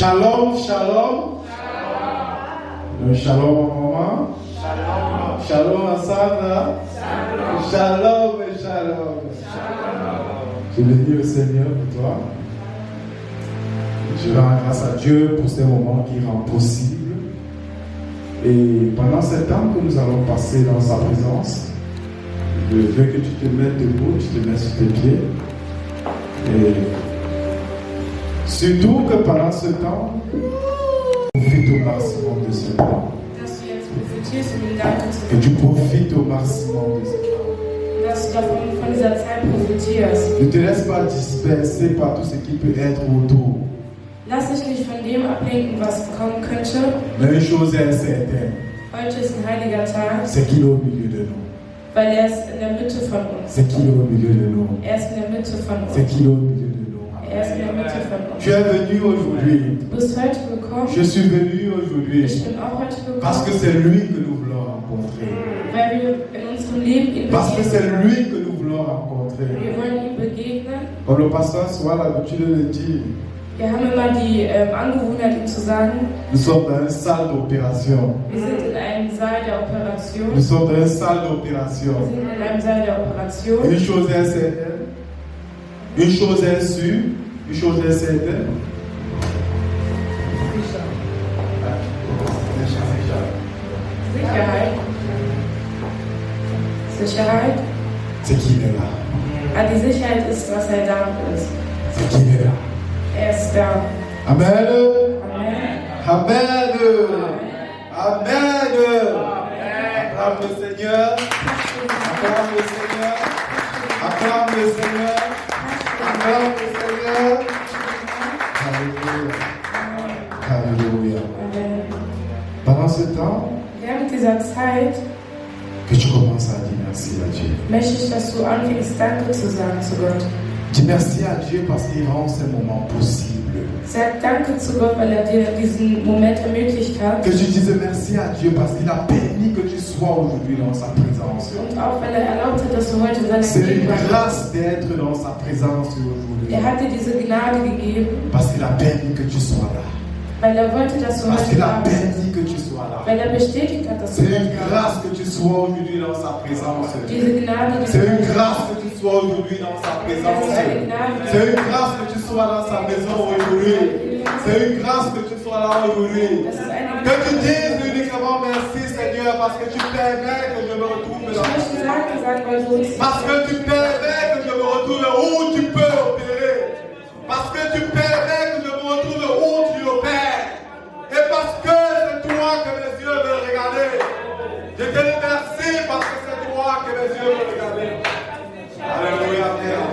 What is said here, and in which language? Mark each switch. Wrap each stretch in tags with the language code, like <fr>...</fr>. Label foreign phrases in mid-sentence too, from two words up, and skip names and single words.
<he>Shalom, shalom. Shalom, maman. Shalom, Asana. Shalom, shalom.</he> <fr>Je bénis le Seigneur pour toi. Je rends grâce à Dieu pour ces moments qui rendent possible. Et pendant ce temps que nous allons passer dans sa présence, je veux que tu te mettes debout, tu te mets sur tes pieds. Et surtout que pendant ce temps, profite au maximum de ce temps. Que tu profites au maximum de ce temps. Ne te laisse pas disperser par tout ce qui peut être autour.</fr> <de>Lass dich nicht von dem ablenken, was kommen könnte.</de> <fr>Mais une chose est certaine.</fr> <de>Heute ist ein heiliger Tag.</de> <fr>C'est qu'il est au milieu de nous.</fr> <de>Weil er ist in der Mitte von uns.</de> <fr>C'est qu'il est au milieu de nous.</fr> <de>Er ist in der Mitte von uns.</de> <fr>C'est qu'il est au milieu de nous.</fr> <de>Er ist in der Mitte von uns.</de> <fr>Tu es venu aujourd'hui.</fr> <de>Du bist heute gekommen.</de> <fr>Je suis venu aujourd'hui.</fr> <de>Ich bin auch heute gekommen.</de> <fr>Parce que c'est lui que nous voulons rencontrer.</fr> <de>Weil wir in unserem Leben ihn</de> <fr>Parce que c'est</fr> <de>begegnen.</de> <fr>lui que nous voulons rencontrer.</fr> <de>Wir wollen ihm begegnen.</de> <fr>Comme le pasteur soit l'habitude de le dire.</fr> <de>Wir haben immer die Angewohnheit, ihm zu sagen,</de> <fr>Nous sommes dans une salle d'opération.</fr> <de>wir sind in einem Saal der Operation.</de> <fr>Nous sommes dans une salle d'opération.</fr> <de>Wir sind in einem Saal der Operation.</de> <fr>Une chose est certaine. Une chose est sûre. Une chose est certaine.</fr> <de>Sicherheit. Sicherheit.</de> <fr>C'est qu'il est là.</fr> <de>Ah, die Sicherheit ist, dass er da ist.</de> <fr>C'est qu'il est là.</fr> <de>Er ist da.</de> <fr>Amen. Amen. Amen. Amen. Acclame le Seigneur. Acclame le Seigneur. Acclame le Seigneur. Acclame le Seigneur. Alléluia. Alléluia. Amen. Pendant ce temps,</fr> <de>Während dieser Zeit</de> <fr>que tu commences à dire merci à Dieu.</fr> <de>möchte ich, dass du anfängst, Danke zu sagen zu Gott.</de> <fr>Dis merci à Dieu parce qu'il rend ces moments possibles.</fr> <de>Sag Danke zu Gott, weil er dir diesen Moment ermöglicht hat.</de> <fr>Que tu dises merci à Dieu parce qu'il a permis que tu sois aujourd'hui dans sa présence.</fr> <de>Und auch weil er erlaubt hat, dass du heute in seiner</de> <fr>C'est une</fr> <de>Gegenwart bist.</de> <fr>grâce d'être dans sa présence aujourd'hui.</fr> <de>Er hat dir diese Gnade gegeben,</de> <fr>Parce qu'il a permis que tu sois là.</fr> <de>weil er wollte, dass du</de> <fr>Parce</fr> <de>heute</de> <fr>qu'il</fr> <de>da</de> <fr>a</fr> <de>bist.</de> <fr>permis que tu sois là.</fr> <de>Weil er bestätigt hat, dass du</de> <fr>C'est une</fr> <de>heute da</de> <fr>grâce que tu sois aujourd'hui dans sa présence.</fr> <de>bist. Diese Gnade,</de> <fr>C'est une</fr> <de>diese</de> <fr>grâce que tu sois aujourd'hui dans sa présence.</fr> <de>Das ist eine Gnade.</de> <fr>C'est une grâce que tu sois dans sa maison aujourd'hui. C'est une grâce que tu sois là aujourd'hui.</fr> <de>Das ist eine</de> <fr>Que tu dises uniquement merci Seigneur parce que tu permets que je me retrouve</fr> <de>Ich</de> <fr>là.</fr> <de>möchte sagen, weil du uns</de> <fr>Parce que tu permets que je me retrouve où tu peux opérer. Parce que tu permets que je me retrouve où tu opères. Et parce que c'est toi que mes yeux veulent regarder. Je te dis merci parce que c'est toi que mes yeux veulent regarder. Alléluia, Père.</fr>